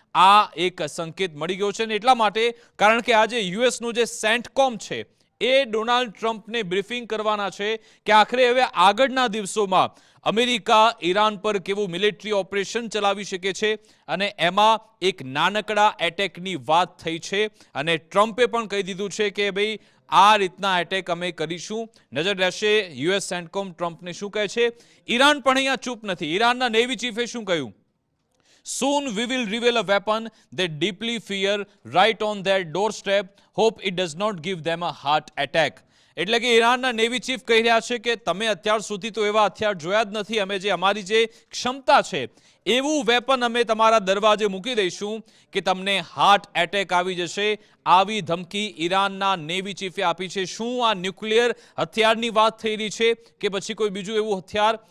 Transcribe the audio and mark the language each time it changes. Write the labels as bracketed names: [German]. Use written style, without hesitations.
[Gujarati] આ એક સંકેત મળી ગયો છે ને એટલા માટે કારણ કે આજે યુએસનું જે સેન્ટકોમ છે એ ડોનાલ્ડ ટ્રમ્પને બ્રીફિંગ કરવાના છે કે આખરે હવે આગળના દિવસોમાં અમેરિકા ઈરાન પર કેવું મિલિટરી ઓપરેશન ચલાવી શકે છે, અને એમાં એક નાનકડા એટેકની વાત થઈ છે, અને ટ્રમ્પે પણ કહી દીધું છે કે ભાઈ આ રીતના એટેક અમે કરીશું. નજર રહેશે યુએસ સેન્ટકોમ ટ્રમ્પને શું કહે છે. ઈરાન પણ અહીંયા ચૂપ નથી. ઈરાનના નેવી ચીફે શું કહ્યું? [English] Soon we will reveal a weapon they deeply fear right on their doorstep. Hope it does not give them a heart attack. [Gujarati] એટલે કે ઈરાનના નેવી ચીફ કહી રહ્યા છે કે તમે અત્યાર સુધી તો એવા હથિયાર જોયા જ નથી. અમે જે અમારી જે ક્ષમતા છે એવું વેપન અમે તમારા દરવાજે મૂકી દઈશું કે તમને હાર્ટ એટેક આવી જશે. આવી ધમકી ઈરાનના નેવી ચીફે આપી છે. શું આ ન્યુક્લિયર હથિયારની વાત થઈ રહી છે કે પછી કોઈ બીજું એવું હથિયાર?